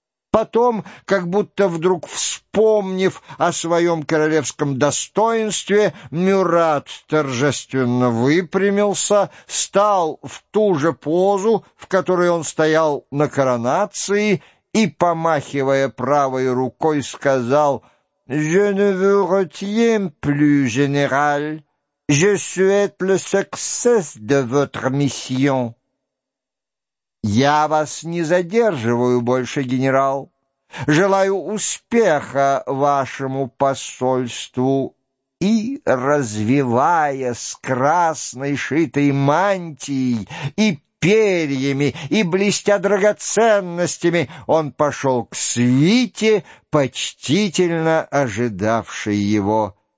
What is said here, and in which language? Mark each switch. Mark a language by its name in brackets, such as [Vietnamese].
[Russian] Потом, как будто вдруг вспомнив о своем королевском достоинстве, Мюрат торжественно выпрямился, стал в ту же позу, в которой он стоял на коронации, и, помахивая правой рукой, сказал: [French] «Je ne vous retiens plus, général. Je souhaite le succès de votre mission». [Russian] «Я вас не задерживаю больше, генерал. Желаю успеха вашему посольству». И, развевая с красной шитой мантией и перьями, и блестя драгоценностями, он пошел к свите, почтительно ожидавшей его.